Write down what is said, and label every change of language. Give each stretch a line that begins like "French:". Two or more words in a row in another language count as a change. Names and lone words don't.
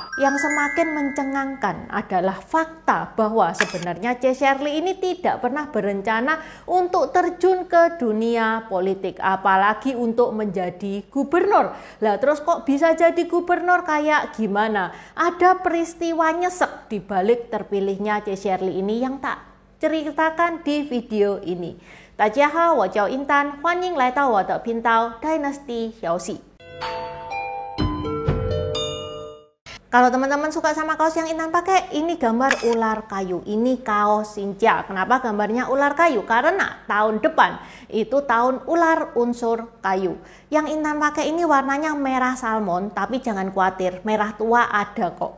Indonesian: Yang semakin mencengangkan adalah fakta bahwa sebenarnya Shirley ini tidak pernah berencana untuk terjun ke dunia politik, apalagi untuk menjadi gubernur. Lah terus kok bisa jadi gubernur kayak gimana? Ada peristiwa nyesek di balik terpilihnya Shirley ini yang tak ceritakan di video ini.
Chinese: 大家好，我叫英丹，欢迎来到我的频道 Dynasty 消息。
Indonesian: Kalau teman-teman suka sama kaos yang Intan pakai, ini gambar ular kayu. Ini kaos Sinja. Kenapa gambarnya ular kayu? Karena tahun depan itu tahun ular unsur kayu. Yang Intan pakai ini warnanya merah salmon, tapi jangan khawatir, merah tua ada kok.